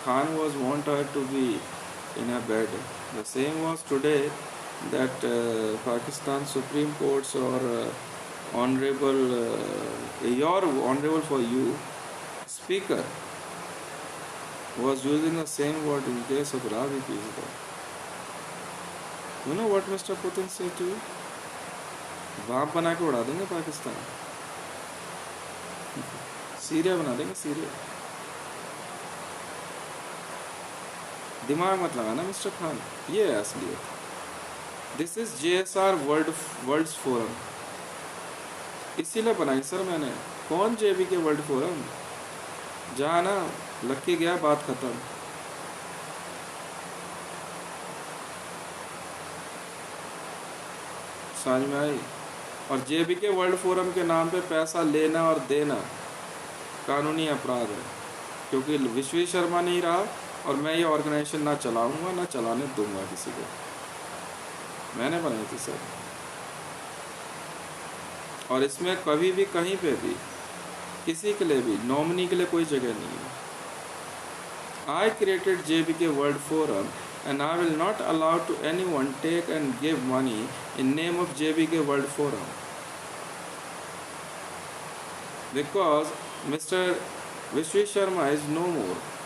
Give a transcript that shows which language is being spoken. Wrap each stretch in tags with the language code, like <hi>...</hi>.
<en>Khan was want her to be in a bed. The same was today that Pakistan Supreme Court's or honorable, your honorable for you, speaker was using the same word in case of Ravi Pizda. You know what Mr. Putin said to you?</en> <hi>बाप बना के उड़ा देंगे Pakistan, Syria बना देंगे Syria. दिमाग मत लगाना मिस्टर खान, ये है असलियत.</hi> <en>This is JSR world's forum.</en> <hi>इसीलिए बनाई सर मैंने. कौन JB के वर्ल्ड फोरम? जहाँ ना लक्की गया बात खत्म. समझ में आई? और JB के वर्ल्ड फोरम के नाम पे पैसा लेना और देना कानूनी अपराध है, क्योंकि विश्वेश शर्मा नहीं रहा और मैं ये ऑर्गेनाइजेशन ना चलाऊंगा ना चलाने दूंगा किसी को. मैंने बनाई थी सर. और इसमें कभी भी कहीं पे भी किसी के लिए भी नॉमिनी के लिए कोई जगह नहीं है.</hi> <en>I created JBK World Forum and I will not allow to anyone take and give money in name of JBK World Forum. Because Mr. Vishwi Sharma is no more.</en>